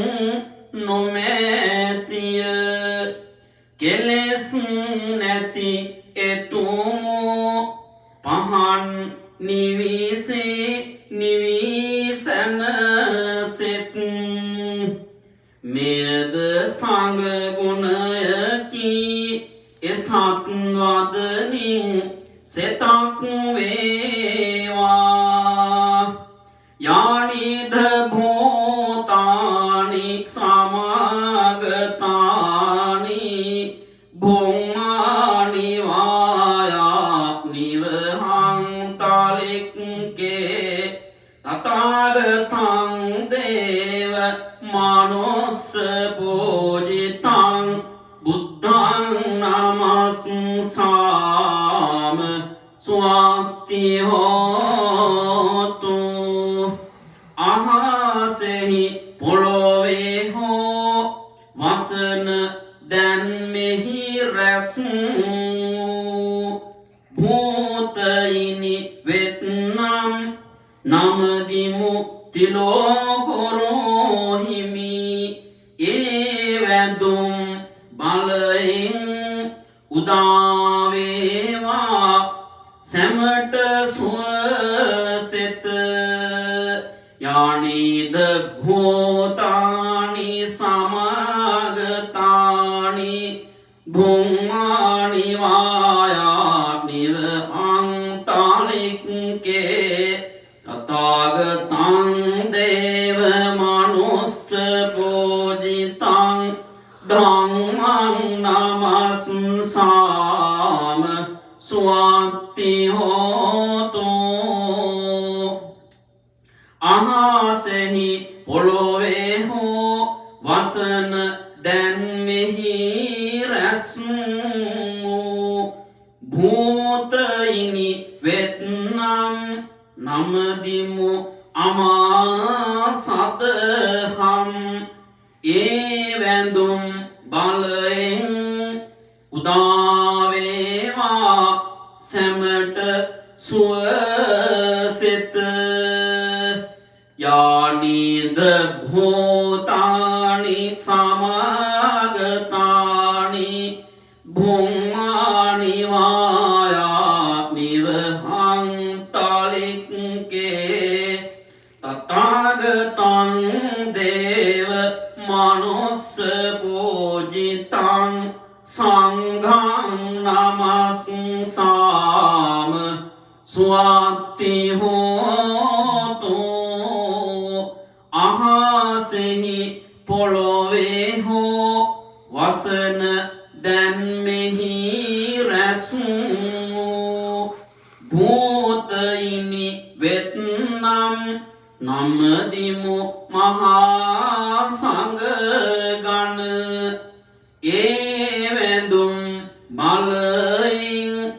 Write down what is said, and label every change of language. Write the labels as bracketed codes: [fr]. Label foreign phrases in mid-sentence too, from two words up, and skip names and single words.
[si] නොමැතිය කෙලෙස් නැති එතුමෝ පහන් නිවිසේ නිවිසන සෙත් මෙයද සංඝ ගුණයකි එසත් වදනින් සෙතක් [pi] වේවා යානිද භූතානි සමාගතානි භුම්මානි වායා නිවහං තාලික්කේ තථාගතං දේව මනුස්ස පූජිතං බුද්ධං නමස්සාම ස්වත්ති හෝතු [si] අහසෙහි පොළොවේ හෝ වසන දැන් මෙහි රැස් භූතයිනි වෙත්නම් නමදිමු තිලෝකරෝහිමි ඒ වැඳුම් බලයෙන් උදාවේවා සැමට සුවසෙත [pi] යානිද භූතානි සමාගතානි භුම්මානි වායානිව අන්තාලික්කේ තථාගතං දේව මනුස්ස පූජිතං ධම්මං නමස්සාම ස්වත්ති හෝතු [si] අහසෙහි පොළොවේ හෝ වසන දැන් මෙහි රැස් වූ භූතයිනි වෙත්නම් නමදිමු අමා සදහම් ඒ වැඳුම් බලෙන් උදාවේවා සැමට සුවසෙත [pi] යානිද භූතානි සමාගතානි භුම්මානි වායා නිවහං තලික්කේ තථාගතං දේව මනුස්ස පූජිතං සංඝං නමස්සාම සුවත්ති හෝතු අහසෙහි [si] පොළොවේ හෝ වසන දැන් මෙහි රැස් වූ භූතයිනි වෙත්නම් නමදිමු මහා සංඝගණ ඒ වැඳුම් බලයින්